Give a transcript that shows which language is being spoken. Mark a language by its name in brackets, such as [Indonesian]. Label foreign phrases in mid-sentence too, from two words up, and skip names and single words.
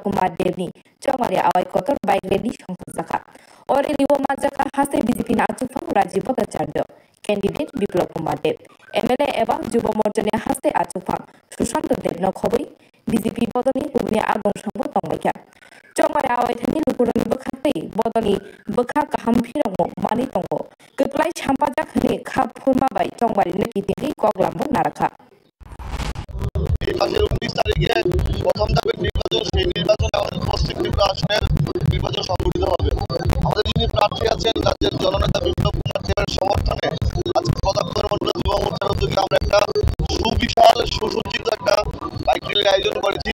[Kok Borok] कुमार देवनि चौमारि आवाय कतर [English] bike rally [Kok Borok] संजाखा और एलिबो माजाखा हासे बीजेपीनि आचुफां राजीव भट्टाचार्य कैंडिडेट बिप्लब कुमार देव एमएलए एवं युवा मोर्चानि हासे आचुफां सुशांत देवनो खबै बीजेपी बदलनि गुबुननि आगम संबो तंबायखा चौमारि आवायथानि लुकुरनि बखाते बदलनि बखा काहाम फिरंगो मानि तंगो गोख्लाय साम्पाजाक हने खाप फुरमाबाय चौमारिनो कितिनि कगलामबो नाराखा [Bangla] এই মাসের 19 তারিখে প্রথম ধাপের নির্বাচন, সেই নির্বাচনে আমাদের পশ্চিম ত্রিপুরা আসনের নির্বাচন সংগঠিত হবে। আমাদের যিনি প্রার্থী আছেন রাজ্যের জননেতা বিপ্লব কুমার দেবের সমর্থনে আজকে প্রতাপগড় মন্ডল যুব মোর্চার উদ্যোগে আমরা একটা সুবিশাল সুসজ্জিত একটা বাইক র্যালির আয়োজন করেছি।